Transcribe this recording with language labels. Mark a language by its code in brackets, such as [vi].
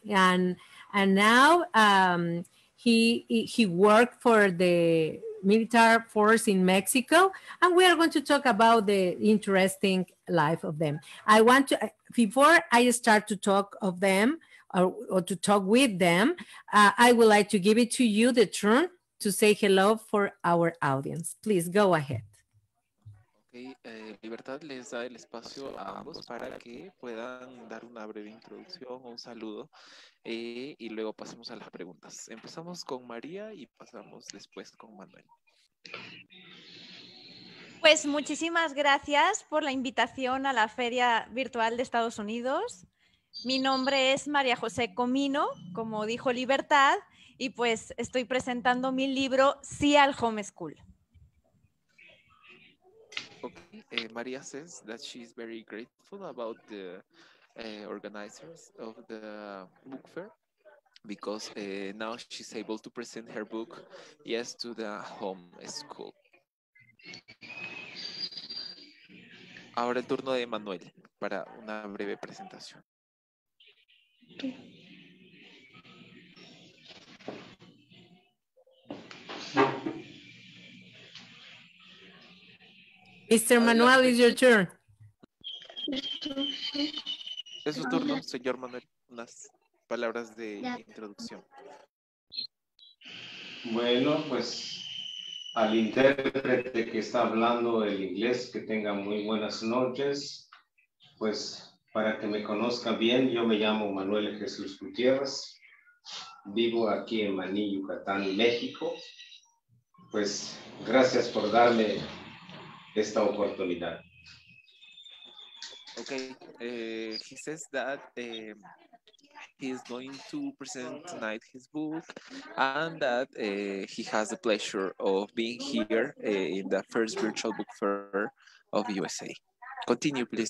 [en] And now he worked for the military force in Mexico, and we are going to talk about the interesting life of them. I want to, before I start to talk of them or to talk with them, I would like to give it to you the turn to say hello for our audience. Please go ahead. [es] Okay, Libertad les da el espacio a ambos para que puedan dar una breve introducción, un saludo, y luego pasemos a las preguntas. Empezamos con María y pasamos después con Manuel. Pues muchísimas gracias por la invitación a la Feria Virtual de Estados Unidos. Mi nombre es María José Comino, como dijo Libertad, y pues estoy presentando mi libro Sí al Homeschool. [en] Okay, Maria says that she's very grateful about the organizers of the book fair because now she's able to present her book, Yes to the Home School. [es] Ahora el turno de Manuel para una breve presentación. [en] Mr. Manuel, it's your turn. [es] Es su turno, señor Manuel, unas palabras de introducción. Bueno, pues al intérprete que está hablando el inglés, que tenga muy buenas noches. Pues para que me conozcan bien, yo me llamo Manuel Jesús Gutiérrez. Vivo aquí en Maní, Yucatán, México. Pues gracias por darme esta oportunidad. [en] Okay, he says that he is going to present tonight his book and that he has the pleasure of being here in the first virtual book fair of USA. Continue, please.